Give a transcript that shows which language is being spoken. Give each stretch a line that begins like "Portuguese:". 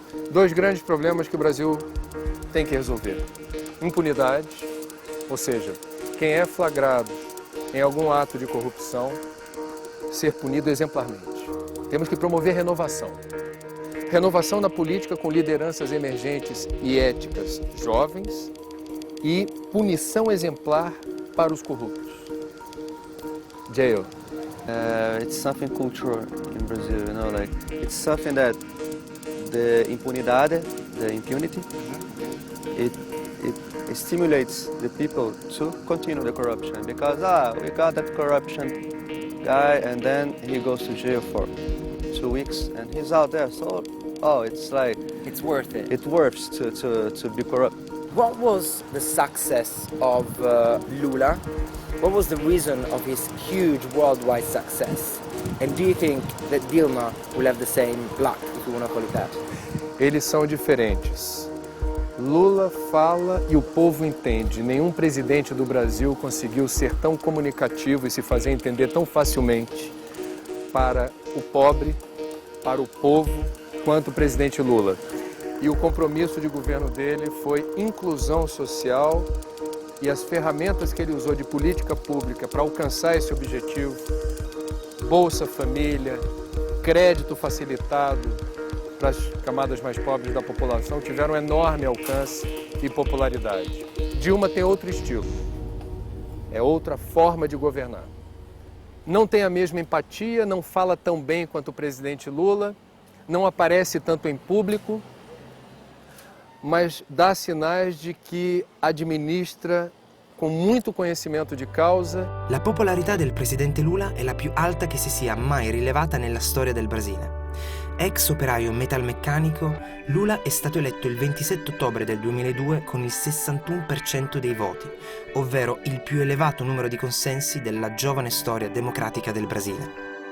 Portuguese: 2 grandes problemas que o Brasil tem que resolver. Impunidade, ou seja, quem é flagrado em algum ato de corrupção, ser punido exemplarmente. Temos que promover renovação. Renovação na política com lideranças emergentes e éticas jovens e punição exemplar para os corruptos.
English: Jail. It's something cultural in Brazil, you know, like it's something that the impunidade, the impunity, it stimulates the people to continue the corruption because we got that corruption guy and then he goes to jail for 2 weeks and he's out there. So, it's like It's worth it. it works to be corrupt. What was the success of Lula? What was the reason of his huge worldwide success? And do you think that Dilma will have the same luck, if you want to call it that?
Portuguese: Eles são diferentes. Lula fala e o povo entende. Nenhum presidente do Brasil conseguiu ser tão comunicativo e se fazer entender tão facilmente para o pobre, para o povo, quanto o presidente Lula. E o compromisso de governo dele foi inclusão social e as ferramentas que ele usou de política pública para alcançar esse objetivo, Bolsa Família, crédito facilitado para as camadas mais pobres da população, tiveram enorme alcance e popularidade. Dilma tem outro estilo, é outra forma de governar. Não tem a mesma empatia, não fala tão bem quanto o presidente Lula, não aparece tanto em público, mas dá sinais de que administra con molto conhecimento di causa.
Italian: La popolarità del presidente Lula è la più alta che si sia mai rilevata nella storia del Brasile. Ex operaio metalmeccanico, Lula è stato eletto il 27 ottobre del 2002 con il 61% dei voti, ovvero il più elevato numero di consensi della giovane storia democratica del Brasile.